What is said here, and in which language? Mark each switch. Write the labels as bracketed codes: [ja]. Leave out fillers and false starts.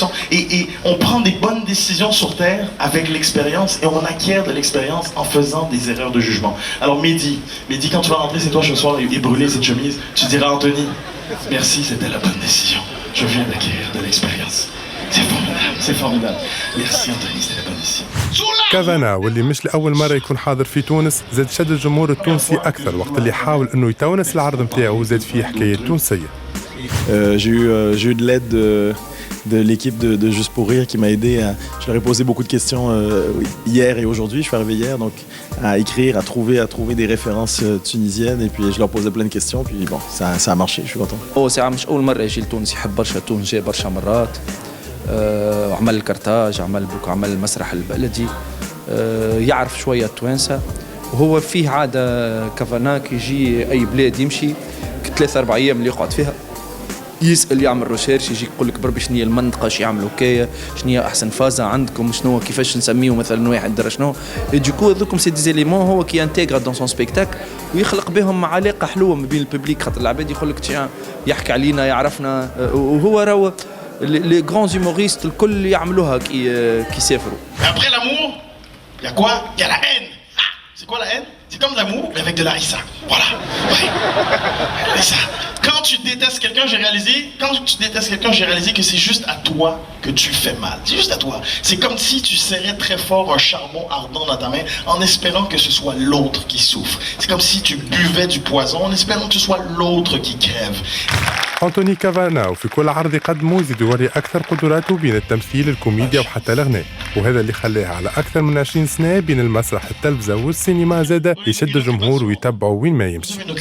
[fr] Et on prend des bonnes décisions sur Terre avec l'expérience et on acquiert de l'expérience en faisant des erreurs de jugement. Alors Mehdi, quand tu vas rentrer chez toi ce soir et brûler cette chemise, tu diras à Anthony, merci, c'était la bonne décision. Je viens d'acquérir de l'expérience. C'est formidable. Merci Anthony, c'était la bonne décision. [ar] كافانا واللي مش لأول مرة يكون حاضر في تونس زاد شد الجمهور التونسي أكثر وقت اللي حاول إنه يتونس العرض متاعه زاد فيه حكاية تونسية. [fr] J'ai eu de l'aide de l'équipe de Juste pour Rire qui m'a aidé. Je leur ai posé beaucoup de questions hier et aujourd'hui. Je suis arrivé hier donc à écrire, à trouver des références tunisiennes et puis je leur posais plein de questions. Puis bon, ça a marché. Je suis content. [ar] ساعة مش أول مرة يجي لتونس، يحب برشا تونس، جاي برشا مرات. عمل الكرتاج، عمل المسرح البلدي، يعرف شوية التوانسة، وهو فيه عادة كافانا كي يجي أي بلاد يمشي 3-4 أيام اللي يقعد فيها يسأل، يعمل ريسيرش، يجي يقول لك بربي شنو هي المنطقة، شنو يعملوا كايا، شنو هي أحسن فازة عندكم، شنو كيفاش نسميو مثلا واحد درا شنو، ديكو هذوكم [fr] سي ديزيليمون هو كي انتيغرا دون سون سبيكتاكل [ar] ويخلق بهم علاقة حلوة ما بين الببليك، خاطر العباد يقول لك يحكي علينا يعرفنا، وهو راهو [fr] les grands humoristes [ar] الكل يعملوها كي يسافروا. [fr] Après l'amour, il y a quoi? Il y a la haine. Ah, c'est quoi la haine? C'est comme l'amour mais avec de la harissa. Voilà. Ouais. Harissa. Quand tu détestes quelqu'un, j'ai réalisé que c'est juste à toi que tu fais mal. C'est juste à toi. C'est comme si tu serrais très fort un charbon ardent dans ta main en espérant que ce soit l'autre qui souffre. C'est comme si tu buvais du poison en espérant que ce soit l'autre qui crève. [ar] أنتوني كافانا وفي كل عرض يقدمه يزيد يوري أكثر قدراته بين التمثيل، الكوميديا وحتى الغناء، وهذا اللي خلاه على أكثر من 20 سنة بين المسرح، التلفزة والسينما زادة يشد الجمهور ويتبعه وين ما يمشي.